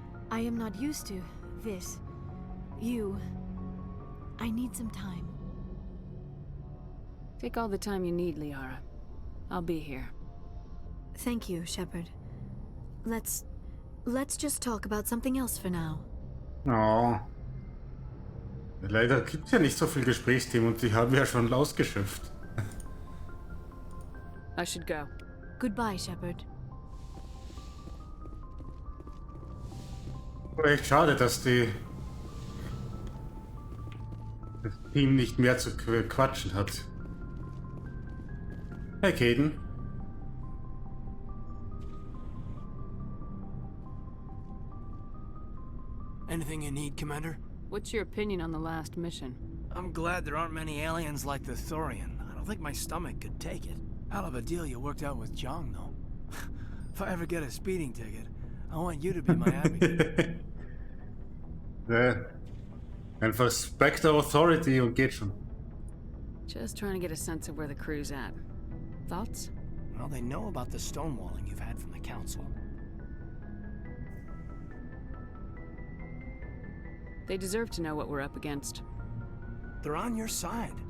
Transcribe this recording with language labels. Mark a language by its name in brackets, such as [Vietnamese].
[English] I am not used to this. You. I need some time. Take all the time you need, Liara. I'll be here. Thank you, Shepard. Let's just talk about something else for now. Oh. [German] Leider gibt es ja nicht so viel Gesprächsthemen und die haben wir ja schon ausgeschöpft. [English] I should go. Goodbye, Shepard. [German] Aber echt schade, dass das Team nicht mehr zu quatschen hat. [English] Hey, Caden. Anything you need, Commander? What's your opinion on the last mission? I'm glad there aren't many aliens like the Thorian. I don't think my stomach could take it. Hell of a deal you worked out with Jong, though. If I ever get a speeding ticket, I want you to be my advocate. [German] Einfach Spectre Authority und geht schon. [English] Just trying to get a sense of where the crew's at. Thoughts? Well, they know about the stonewalling you've had from the Council. They deserve to know what we're up against. They're on your side.